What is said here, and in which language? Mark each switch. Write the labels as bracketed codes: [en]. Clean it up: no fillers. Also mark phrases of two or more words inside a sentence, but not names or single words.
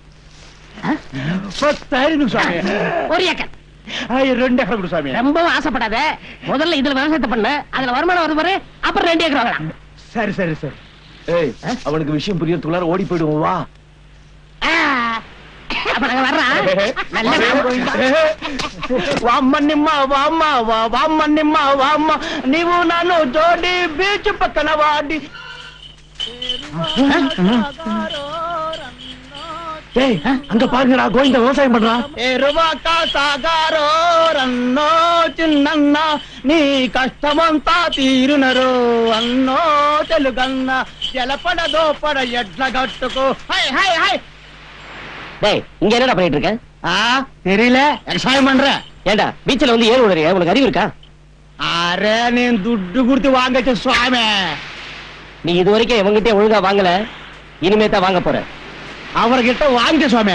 [ta] 10,000 சுவாமி. ஒரு ஏக்கர். 2 ஏக்கர் கொடு சுவாமி. ரொம்பவும் ஆசைப்படாத, முதல்ல இதுல விவசாயத்தை பண்ணு, அதுல வருமானம் வரும் பாரு, அப்புறம் 2 ஏக்கர் வாங்கலாம். சரி சரி சரி. ஏய், அவனுக்கு விஷயம் புரியறதுக்குள்ளார ஓடி போயிடுவோம், வா. அப்ப நாங்க வர்றோம். நல்ல [te] వామ్మనిమ్మా వామ్మ వామ్మనిమ్మా వామ్మ నీవు నన్ను జోడి బీచ్ పక్కన వాడి. [ta] ஏய், அங்க பாருங்கடா, கோவிந்த விவசாயம் பண்றான். [te] ఎరువాక సాగారో రన్నో చిన్నన్న నీ కష్టమంతా తీరునరో అన్నో తెలుగన్న జలపడ దోపడ ఎడ్ల గట్టుకో. హై హై హై. [ta] டேய், இங்க என்னடா பண்ணிட்டு இருக்க? தெரியல, விவசாயம் பண்ற. ஏண்டா பீச்சில் வந்து ஏறு விடுறியா? உனக்கு அறிவு இருக்கா? அரே, நீ துட்டு கொடுத்து வாங்கச்சு சுவாமி. நீ இது வரைக்கும் எவங்கிட்ட ஒழுங்கா வாங்கல, இனிமே தான் வாங்க போற. அவர்கிட்ட வாங்க சுவாமி.